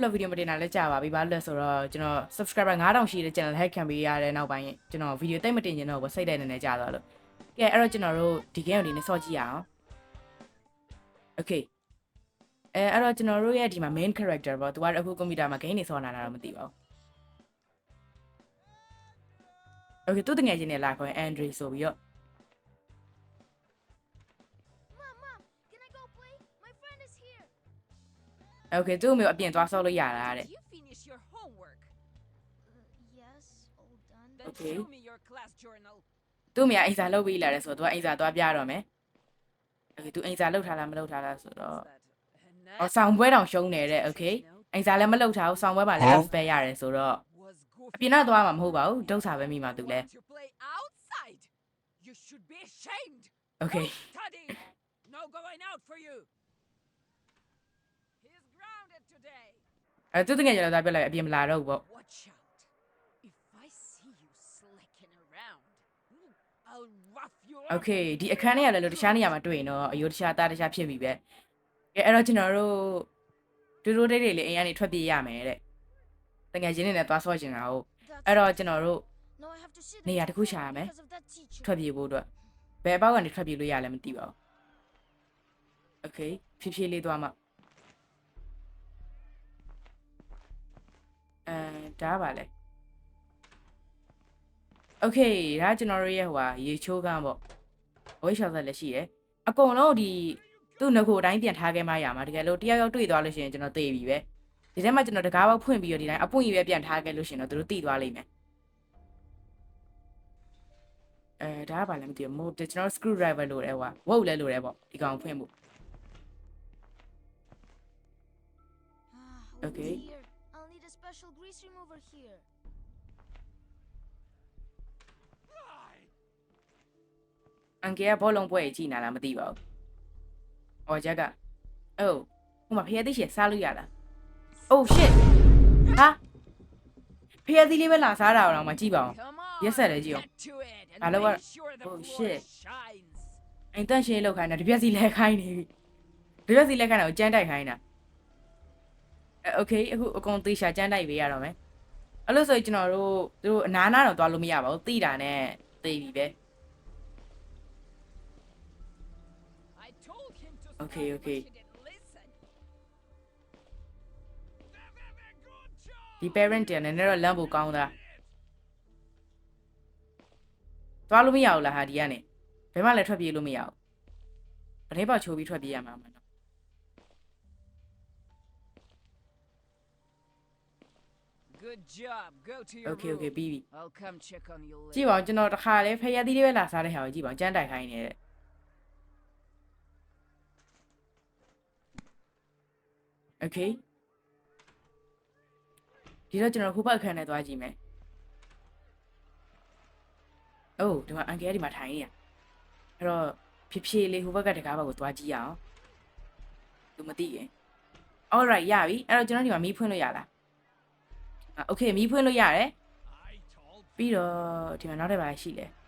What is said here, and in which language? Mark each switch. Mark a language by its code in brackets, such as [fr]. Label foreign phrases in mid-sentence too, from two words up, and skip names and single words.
[my] လောက်ဗီဒီယိုမတင်တာလည်းကြာပါပြီဘာလို့လဲဆိုတော့ကျွန်တော် subscriber 9000ရှိတဲ့ [en] channel hack [my] ခံပေးရတဲ့နောက်ပိုင်းကျွန်တော်ဗီဒီယိုတိတ်မတင်ချင်တော့ဘူးစိတ်တဲ့နေနေကြာသွားလို့ကဲအဲ့တော့ကျွန်တော်တို့ဒီ game ကိုဒီနေ့ဆော့ကြည့်ရအောင် okay အဲ့တော့ကျွန်တော်တို့ရဲ့ဒီမှာ [en] main character [my] ပေါ့သူကအခုကွန်ပျူတာမှာ game နေဆော့နေတာတော့မသိပါဘူး okay သူတငယ်ချင်းနဲ့လာခေါ် Andre ဆိုပြီးတော့ [en] Mom, can I go play? My friend is here. [my] okay သူ့မျိုးအပြင်သွားဆော့လို့ရတာတဲ့ [en] Did you finish your homework? Yes, all done. Then Okay. show me your class journal. [my] သူ့မြအိမ်စာလုပ်ပြီးလာတယ်ဆိုတော့သူကအိမ်စာသွားပြတော့မယ် okay သူအိမ်စာလုပ်ထားလားမလုပ်ထားလားဆိုတော့ [en] That [my] အော်ဆောင်ပွဲတောင်ရှုံးနေတဲ့ okay အိမ်စာလည်းမလုပ်ထားဘူးဆောင်ပွဲမှာလည်း F ပဲရတယ်ဆိုတော့ [en] was အ goofy. [my] ပြင်တော့သွားမှာမဟုတ်ပါဘူးဒုက္ခပဲမိမှာသူလည်း [en] Want to play outside? You should be ashamed. okay Go study. No going out for you. He's grounded today. [my] သူတငယ်ချင်းလည်းသွားပြလိုက်အပြင်မလာတော့ဘူးပေါ့ [en] Watch out. If I see you slicking around, I'll rough you up. [my] okay ဒီအခန်းထဲကလည်းလို့တခြားနေရာမှာတွေ့ရင်တော့အယိုးတခြားသားတခြားဖြစ်ပြီပဲကဲအဲ့တော့ကျွန်တော်တို့တူတူတိတ်တိတ်လေးအိမ်ကနေထွက်ပြေးရမယ်တဲ့တငယ်ချင်းတွေနဲ့သွားဆော့ကျင်တာဟုတ် [en] That's [my] အဲ့တော့ကျွန်တော်တို့ [en] now I have to sit [my] နေရာ [en] and [my] တစ်ခု [en] talk [my] ရှာရမယ် [en] because of that teacher. [my] ထွက်ပြေးဖို့အတွက်ဘယ်အပေါက်ကနေထွက်ပြေးလို့ရလဲမသိပါဘူး okay ဖြည်းဖြည်းလေးသွားမှဒါပါလေ okay ဒါ ကျွန်တော်တို့ရဲ့ဟိုဟာရေချိုးကန်းပေါ့ဝိတ်ရှောက်ဆက်လည်းရှိတယ်အကုန်လုံးဒီသူ့ငကိုအတိုင်းပြန်ထားခဲ့မှရမှာတကယ်လို့တယောက်ယောက်တွေ့သွားလို့ရှိရင်ကျွန်တော်သိပြီပဲဒီထဲမှာကျွန်တော်တကားပေါက်ဖွင့်ပြီးတော့ဒီတိုင်းအပွင့်ကြီးပဲပြန်ထားခဲ့လို့ရှိရင်တော့သူတို့သိသွားလိမ့်မယ်ဒါကဘာလဲမသိဘူးမို့ကျွန်တော် [en] screw driver [my] လို့ရဲဟိုဝုတ်လဲလို့ရဲပေါ့ဒီကောင်ဖွင့်ဖို့ [en] Ah, Okay. Here. I'll need a special grease remover here. [my] အန်ကယ်ကဘောလုံးပွဲကြီးကြည်နာလားမသိပါဘူး။အော်ဂျက်ကအိုးဟိုမှာဖျက်သိရှယ်စားလို့ရလား။ [en] Oh shit [my] ဟာဖျက်သီးလေးပဲလာစားတာတော့မှကြည့်ပါဦး [en] Come on. Yes, sir, Gio. Get to it and Hello, make what? sure the Oh, floor shit. shines. [my] ။အိမ်တန့်ရှင်းလောက်ခိုင်းတာတပြက်စီလဲခိုင်းနေပြီ။တပြက်စီလဲခိုင်းတာကိုကြမ်းတိုက်ခိုင်းတာ။ Okay အခုအကုန်သေးရှာကြမ်းတိုက်ပေးရတော့မယ်။အဲ့လို့ဆိုရင်ကျွန်တော်တို့သူတို့အနားနားတော့သွားလို့မရပါဘူး။တိတာနဲ့သိပြီပဲ [en] I told him to Okay, stop, okay. but he didn't listen. [my] ။ဒီ parent တည်းနဲ့တော့လမ်းဖို့ကောင်းတာ။သွားလို့မရဘူးလားဟာဒီကနေ။ဘယ်မှလည်းထွက်ပြေးလို့မရဘူး။ဗနေပေါက်ချိုးပြီးထွက်ပြေးရမှာမနော် [en] Good job. Go to your Okay room. [my] okay ပြီးပြီ [en] I'll come check on you [my] ကြည့် [en] later. [my] ပါဦးကျွန်တော်တခါလေဖျက်သီးလေးပဲလာစားတဲ့ဟာကိုကြည့်ပါဦးကြမ်းတိုက်ခိုင်းနေတဲ့ Okay ဒီတော့ကျွန်တော်ခုဘက်အခန်းထဲသွားကြည့်မယ်အိုးဒီမှာအန်ကယ်ဒီမှာထိုင်နေရအဲ့တော့ဖြည်းဖြည်းလေးဟိုဘက်ကတကားဘက်ကိုသွားကြည့်ရအောင်သူမသိရင် alright ရပြီအဲ့တော့ကျွန်တော်ဒီမှာမီးဖွင့်လို့ရလားOkay မီးဖွင့်လို့ရတယ်ပြီးတော့ဒီမှာနောက်တစ်ပါးရှိလဲ